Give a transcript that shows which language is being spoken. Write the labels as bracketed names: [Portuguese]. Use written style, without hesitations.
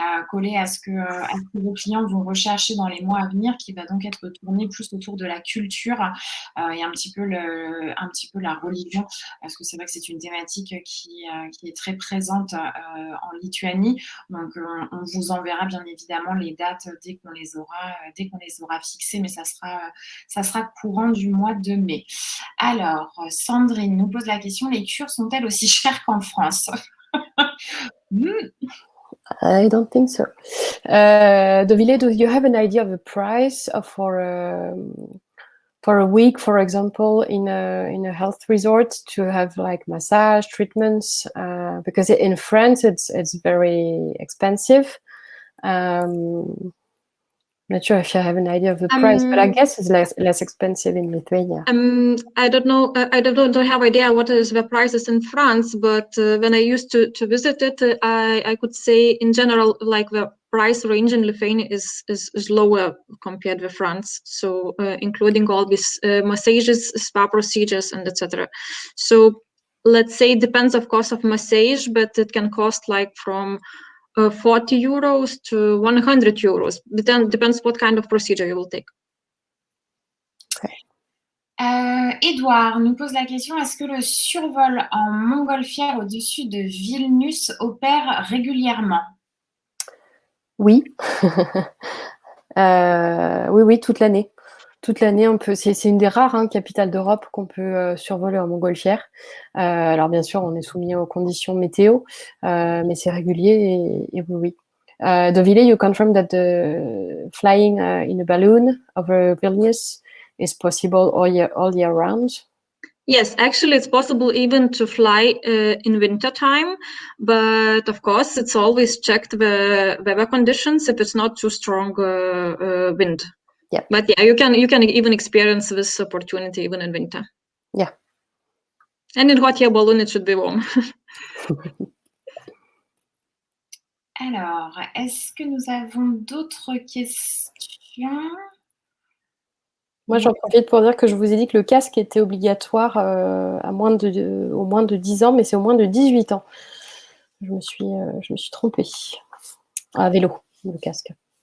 [French] coller à ce que vos clients vont rechercher dans les mois à venir, qui va donc être tourné plus autour de la culture et un petit peu la religion, parce que c'est vrai que c'est une thématique qui est très présente en Lituanie. Donc, on vous enverra bien évidemment les dates dès qu'on les aura fixées, mais ça sera courant du mois de mai. Alors, Sandrine nous pose la question, les cures sont-elles aussi chères qu'en France? [English] I don't think so. Dovile, do you have an idea of the price for a week, for example, in a health resort to have like massage treatments? Because in France it's very expensive. Not sure if you have an idea of the price, but I guess it's less expensive in Lithuania. I don't know. Don't have idea what is the prices in France, but when I used to visit it, I could say in general, like the price range in Lithuania is lower compared with France. So including all these massages, spa procedures, and etc. So let's say it depends, of course, of massage, but it can cost like from 40 euros to 100 euros. Depends what kind of procedure you will take. [French] Edouard nous pose la question, est-ce que le survol en montgolfière au-dessus de Vilnius opère régulièrement? Oui. Oui, toute l'année. Toute l'année, c'est une des rares capitales d'Europe qu'on peut survoler en montgolfière. Alors bien sûr, on est soumis aux conditions météo, mais c'est régulier et oui. [English] Dovile, you confirm that the flying in a balloon over Vilnius is possible all year round? Yes, actually, it's possible even to fly in winter time, but of course, it's always checked the weather conditions if it's not too strong wind. Yeah. But yeah, you can even experience this opportunity even in winter. Yeah. And in hot air balloon, it should be warm. [French] Alors, est-ce que nous avons d'autres questions? Moi, j'en profite pour dire que je vous ai dit que le casque était obligatoire au moins de 10 ans, mais c'est au moins de 18 ans. Je me suis trompée. À vélo, le casque.